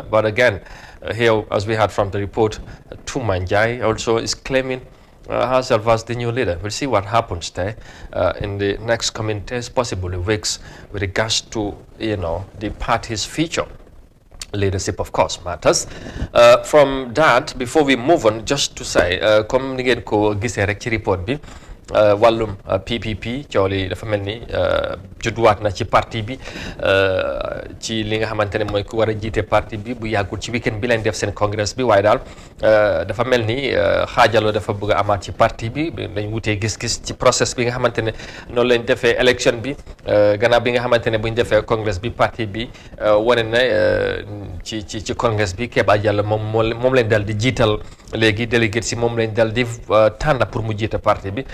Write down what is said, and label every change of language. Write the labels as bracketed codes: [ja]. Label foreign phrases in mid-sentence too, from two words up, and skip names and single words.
[en] But again, here, as we heard from the report, Tumanjai also is claiming herself as the new leader. We'll see what happens there in the next coming days, possibly weeks, with regards to, the party's future. Leadership, of course, matters. From that, before we move on, just to say, [wo] comme ni ngeen ko gisee rek ci report bi, wàllum PPP coow li dafa mel ni judduwaat na ci parti bi ci li nga xamante ne mooy ku war a jiite parti bi bu yàggul ci weekend bi leen def seen congrès bi, waaye daal dafa mel ni xaajaloo dafa bëgg a amaat ci parti bi dañ wutee gis-gis ci process bi nga xamante ne noonu lañ defee élection bi gannaaw bi nga xamante ne buñ defee congrès bi parti bi wane na ci congrès bi Keba Jallow moom lañ dal di jiital léegi délégué si moom lañ dal di tànn pour mu jiite parti bi.